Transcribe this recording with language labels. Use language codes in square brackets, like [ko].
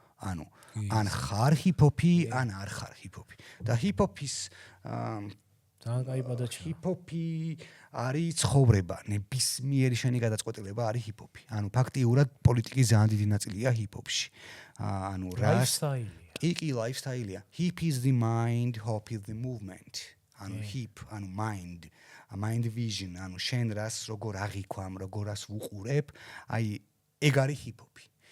[ka] ანუ ან ხარ ჰიპ-ჰოპი, ან არ ხარ ჰიპ-ჰოპი. და ჰიპ-ჰოპის ძალიან კაი პადაჩა. ჰიპ-ჰოპი არის ცხოვრება, ნებისმიერი შენი გადაწყვეტილება არის ჰიპ-ჰოპი. ანუ ფაქტიურად პოლიტიკის ძალიან დიდი ნაწილია ჰიპ-ჰოპში. ანუ lifestyle-ია. კი, lifestyle-ია. [en] Hip is the mind, hop is the movement. [ka] ანუ hip, ანუ mind vision, ანუ შენ რას როგორ აღიქვამ, როგორ რას ვუყურებ, აი ეგ არის ჰიპ-ჰოპი.